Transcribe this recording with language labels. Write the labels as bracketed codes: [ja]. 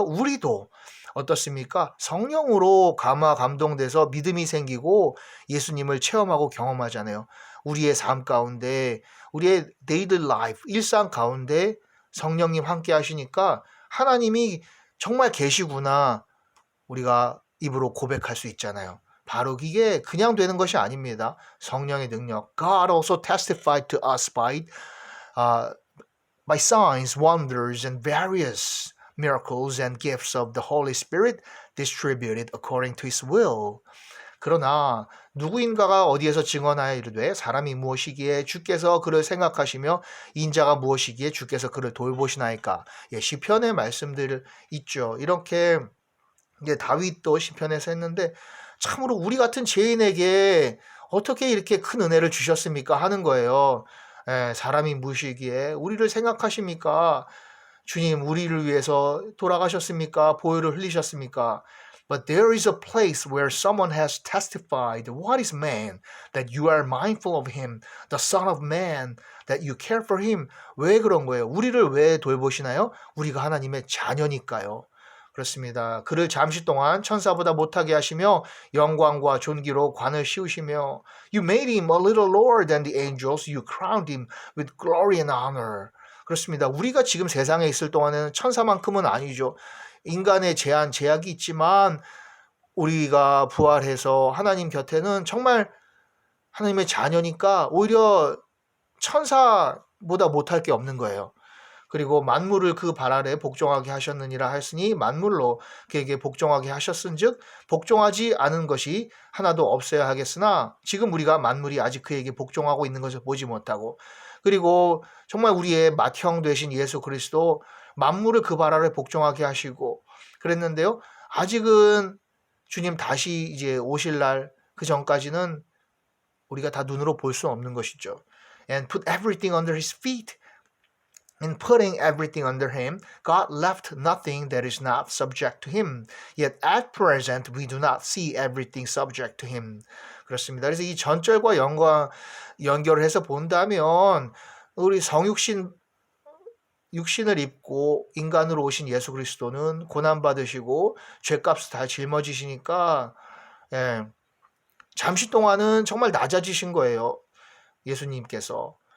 [ko] 우리도 어떻습니까? 성령으로 감동돼서 믿음이 생기고 예수님을 체험하고 경험하잖아요. 우리의 삶 가운데, 우리의 [en] daily life, [ko] 일상 가운데 성령님 함께 하시니까 하나님이 정말 계시구나 우리가 입으로 고백할 수 있잖아요. 바로 이게 그냥 되는 것이 아닙니다. 성령의 능력. [en] God also testified to us by signs, wonders, and various miracles and gifts of the Holy Spirit distributed according to His will. [ko] 그러나 누구인가가 어디에서 증언하여 이르되 사람이 무엇이기에 주께서 그를 생각하시며 인자가 무엇이기에 주께서 그를 돌보시나이까. 예, 시편의 말씀들 있죠. 이렇게 이제 다윗도 시편에서 했는데 참으로 우리 같은 죄인에게 어떻게 이렇게 큰 은혜를 주셨습니까 하는 거예요. 예, 사람이 무엇이기에 우리를 생각하십니까? 주님 우리를 위해서 돌아가셨습니까? 보혈을 흘리셨습니까? [en] But there is a place where someone has testified, what is man, that you are mindful of him, the son of man, that you care for him. [ko] 왜 그런 거예요? 우리를 왜 돌보시나요? 우리가 하나님의 자녀니까요. 그렇습니다. 그를 잠시 동안 천사보다 못하게 하시며 영광과 존귀로 관을 씌우시며 [en] You made him a little lower than the angels. You crowned him with glory and honor. [ko] 그렇습니다. 우리가 지금 세상에 있을 동안에는 천사만큼은 아니죠. 인간의 제약이 있지만 우리가 부활해서 하나님 곁에는 정말 하나님의 자녀니까 오히려 천사보다 못할 게 없는 거예요. 그리고 만물을 그 발 아래 복종하게 하셨느니라 하였으니 만물로 그에게 복종하게 하셨은즉 복종하지 않은 것이 하나도 없어야 하겠으나 지금 우리가 만물이 아직 그에게 복종하고 있는 것을 보지 못하고 그리고 정말 우리의 맏형 되신 예수 그리스도 만물을 그 발 아래 복종하게 하시고 그랬는데요. 아직은 주님 다시 이제 오실 날 그 전까지는 우리가 다 눈으로 볼 수 없는 것이죠. [en] And put everything under his feet. In putting everything under him, God left nothing that is not subject to him. Yet at present, we do not see everything subject to him. [ko] 그렇습니다. 그래서 이 전절과 연결을 해서 본다면 우리 육신을 입고 인간으로 오신 예수 그리스도는 고난받으시고 죄값을 다 짊어지시니까 잠시 동안은 정말 낮아지신 거예요. 예수님께서.